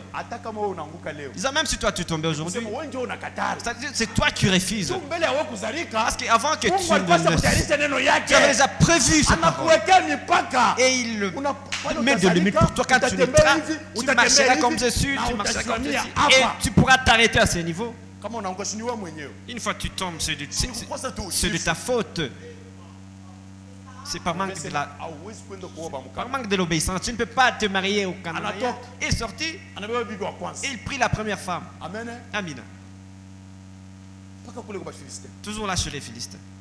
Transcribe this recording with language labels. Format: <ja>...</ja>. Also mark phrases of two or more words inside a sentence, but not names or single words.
<sw>Hata kama wewe unaanguka leo.</sw> <fr>Disant, même si toi tu tombais aujourd'hui,</fr> <sw>Sema wewe ndio unakataa.</sw> <fr>c'est toi qui refuses. Tu</fr> <sw>mbele ya wewe kuzalika.</sw> <fr>Parce qu'avant que</fr> <sw>Mungu alikuwa kutayarisha neno yake.</sw> <fr>tu avais déjà prévu cette parole.</fr> <sw>Anakuwekea mipaka.</sw> <fr>Et il met de limites pour toi quand tu marcheras comme Jésus, tu marcheras comme Jésus. Et tu pourras t'arrêter à ce niveau.</fr> <sw>Kama unaanguka ni wewe mwenyewe.</sw> <fr>Une fois que tu tombes, c'est C'est de ta faute. C'est par manque de l'obéissance. Tu ne peux pas te marier au Canada. Il est sorti, il prit la première femme. Amen.</fr> <sw>Amina.</sw> <fr>Toujours là chez les Philistins.</fr>